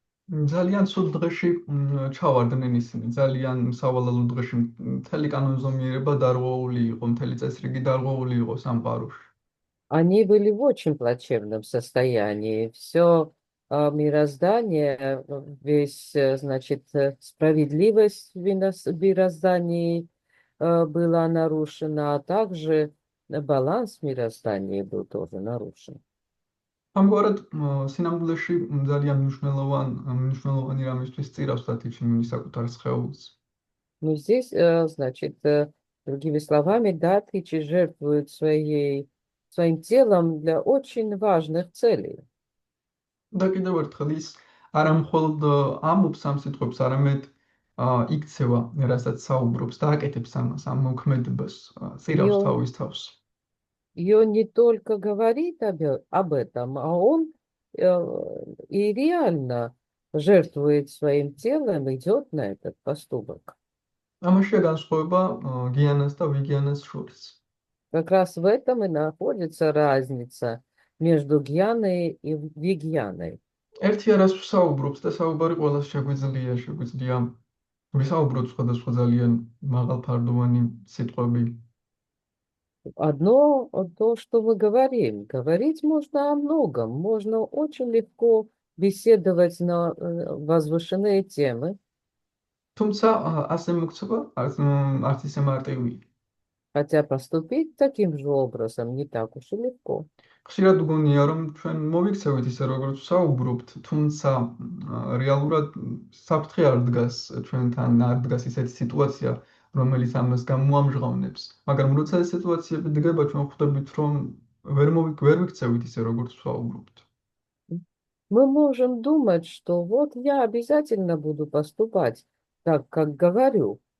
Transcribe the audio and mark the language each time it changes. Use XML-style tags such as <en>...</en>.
<ka>ძალიან სულ დღეში ჩავარდნენ ისინი, ძალიან სავალალო დღეში მთელი კანონზომიერება დარღვეული იყო, მთელი წესრიგი დარღვეული იყო სამყაროში.</ka> <ru>Они были в очень плачевном состоянии. Все мироздание, весь, значит, справедливость в мироздании была нарушена, а также баланс в мироздании был тоже нарушен.</ru> <ka>ამგვარად სინამდვილეში ძალიან მნიშვნელოვანი რამისთვის წირავს დათიჩიმუნი საკუთარ სხეულს.</ka> <ru>Ну, здесь, значит, другими словами, Датхичи жертвует своим телом для очень важных целей.</ru> <ka>და კიდევ ერთხელ ის არა მხოლოდ ამბობს ამ სიტყვებს, არამედ იქცევა, რასაც საუბრობს და აკეთებს ამას, ამ მოქმედებას, წირავს თავის თავს.</ka> <ru>И он не только говорит об этом, а он и реально жертвует своим телом, идет на этот поступок.</ru> <ka>ამაშია განსხვავება გიანას და ვიგიანას შორის.</ka> <ru>Как раз в этом и находится разница между Гьяной и Вигьяной.</ru> <ka>ერთი არას ვსაუბრობს და საუბარი ყველას შეგვიძლია ვისაუბროთ სხვადასხვა ძალიან მაღალფარდოვანი სიტყვები.</ka> <ru>Одно то, что мы говорим. Говорить можно о многом. Можно очень легко беседовать на возвышенные темы.</ru> <ka>თუმცა ასე მოქცევა არც ისე მარტივია.</ka> <ru>Хотя поступить таким же образом не так уж и легко.</ru> <ka>ხშირად გონია, რომ ჩვენ მოვიქცევით ისე როგორც ვსაუბრობთ, თუმცა რეალურად საფრთხე არ დგას ჩვენთან, არ დგას ისეთი სიტუაცია, რომელიც ამას გამოამჟღავნებს. მაგრამ როცა ეს სიტუაციები დგება, ჩვენ ხვდებით, რომ ვერ ვიქცევით ისე როგორც ვსაუბრობთ.</ka> <ru>Мы можем думать, что вот я обязательно буду поступать так, как говорю.</ru>